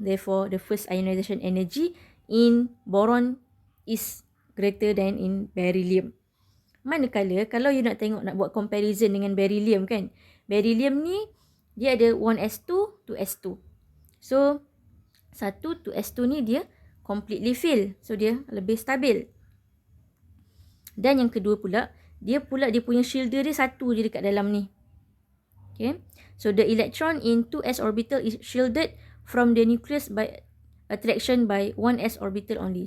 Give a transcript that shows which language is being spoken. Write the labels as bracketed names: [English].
[English] Therefore, the first ionization energy in boron is greater than in beryllium. [Malay] Manakala kalau you nak tengok, nak buat comparison dengan beryllium, kan? Beryllium ni dia ada 1s2 to s2. So 1 to s2 ni dia completely filled. So dia lebih stabil. Dan yang kedua pula, dia punya shielder dia satu je dekat dalam ni. [English] Okay. So the electron in 2s orbital is shielded from the nucleus by attraction by 1s orbital only.